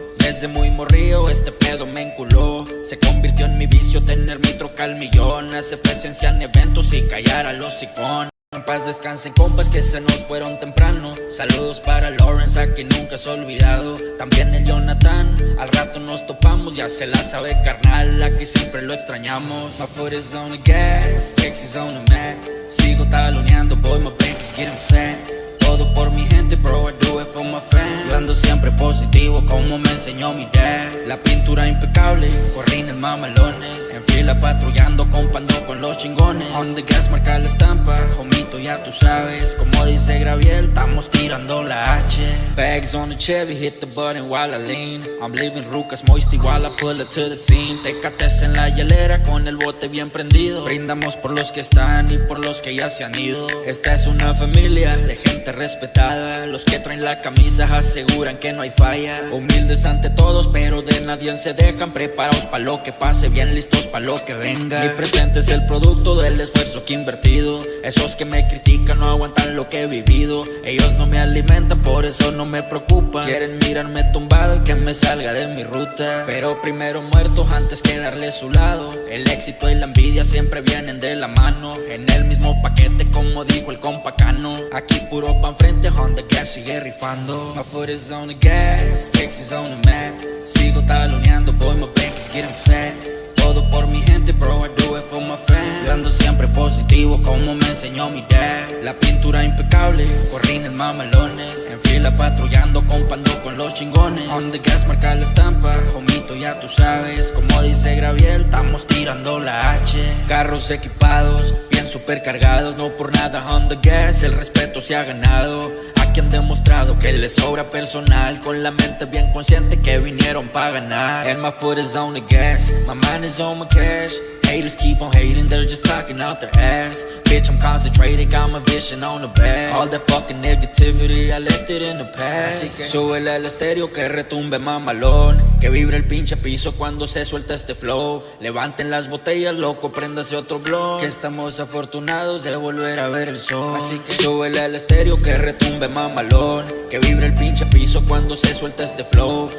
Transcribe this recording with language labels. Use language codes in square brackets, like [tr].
[es] Desde muy morrío este pedo me enculó. Se convirtió en mi vicio tener mi troca al millón. Hace presencia en eventos y callar a los iconos. En paz descansen compas que se nos fueron temprano. Saludos para Lawrence, a quien nunca se ha olvidado. También el Jonathan, al rato nos topamos. Ya se la sabe carnal, aquí siempre lo extrañamos. [en] My foot is on the gas, Texas on the map. [es] Sigo taloneando, [en] boy, my bank is getting fat. [es] Todo por mi gente, [en] bro, I do it for my fans. [es] Yo ando siempre positivo como me enseñó mi dad. La pintura impecable, corrines mamalones. En fila patrullando, compando con los chingones. On the gas marca la estampa, homito ya tú sabes. Como dice Graviel, estamos tirando la H. [en] Bags on the Chevy, hit the button while I lean. I'm leaving rucas moisty while I pull it to the scene. [es] Tecates en la hielera con el bote bien prendido. Brindamos por los que están y por los que ya se han ido. Esta es una familia de gente respetada. Los que traen la camisa aseguran que no hay falla. Humildes ante todos, pero de nadie se dejan. Preparados pa' lo que pase, bien listos pa' lo que venga. Mi presente es el producto del esfuerzo que he invertido. Esos que me critican no aguantan lo que he vivido. Ellos no me alimentan, por eso no me preocupa. Quieren mirarme tumbado y que me salga de mi ruta. Pero primero muertos antes que darle su lado. El éxito y la envidia siempre vienen de la mano. En el mismo paquete como dijo el compa Cano. Aquí puro pa' enfrente, on the gas sigue rifando. [en] My foot is on the gas, Texas on the map. [es] Sigo taloneando, [en] boy, my bank is getting fat. [es] Todo por mi gente, bro, [en] I do it for my fans. [es] Yo ando siempre positivo como me enseñó mi dad. La pintura impecable, corrines mamalones. En fila patrullando, compando con los chingones. On the gas marca la estampa, homito ya tú sabes. Como dice Graviel, estamos tirando la H. Carros equipados, bien super cargados. No por nada on the gas, el respeto se ha ganado. Aquí han demostrado que les sobra personal. Con la mente bien consciente que vinieron pa' ganar. [en] And my foot is on the gas, my mind is on my cash. Haters keep on hating, they're just talking out their ass. Bitch, I'm concentrated, got my vision on the bag. All that fucking negativity, I left it in the past. [es] Así que súbele al estéreo que retumbe mamalón. Que vibre el pinche piso cuando se suelta este flow. Levanten las botellas, loco, préndase otro blow. Que estamos afortunados de volver a ver el sol. Así que súbele al estéreo que retumbe mamalón. Que vibre el pinche piso cuando se suelta este flow.